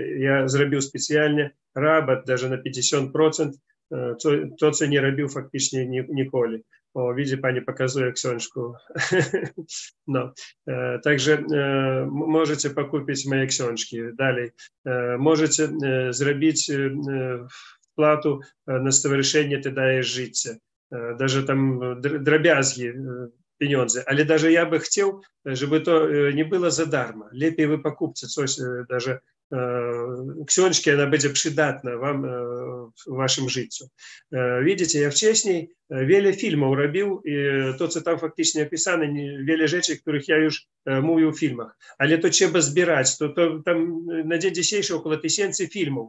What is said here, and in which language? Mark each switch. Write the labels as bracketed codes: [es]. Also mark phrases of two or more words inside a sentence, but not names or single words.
[pl] Ja zrobił specjalnie rabat, даже na 50%, to co nie robił faktycznie nigdy. O, widzi pani, pokazuje książkę. No. Także możecie pokupić moje książki. Dalej, możecie zrobić wpłatę na stowarzyszenie Ty dajesz życie. Даже там drobiazgi pieniądze, ale даже [ru] я бы хотел, [pl] żeby to nie było za darmo. Lepiej wy покупcie coś, даже książki, ona będzie przydatna wam w waszym życiu. Widzicie, ja wcześniej wiele filmów robił i to, co tam faktycznie napisane, wiele rzeczy, których ja już mówił w filmach, ale to trzeba zbierać, to tam na dzień dzisiejszy około 1000 filmów.